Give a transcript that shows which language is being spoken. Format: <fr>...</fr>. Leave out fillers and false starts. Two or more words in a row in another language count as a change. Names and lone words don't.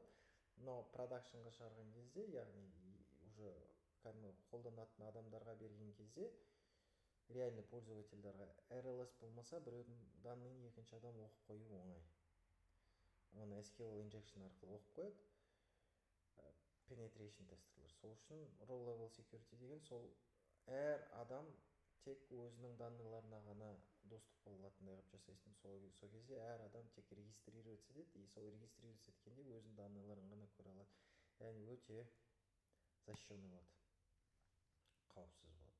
<kk>Но продакшнға шығарған кезде, яғни уже қолданатын адамдарға берген кезде,</kk> <ru>реальный пользовательдарға</ru> <kk>RLS болмаса, біреудің данныйын екінші адам оқып қою оңай. Оны SQL injection арқылы оқып қояды. Penetration тестерлер. Сол үшін</kk> <en>row level security</en> <kk>деген сол әр адам тек өзінің данныйларына ғана доступ бола алатындай қылып жасайсың. Сол кезде әр адам тек регистрироваться етеді, и сол регистрироваться еткенде өзінің данныйларын ғана көре алады. Яғни өте защищенный болады. Қауіпсіз болады.</kk>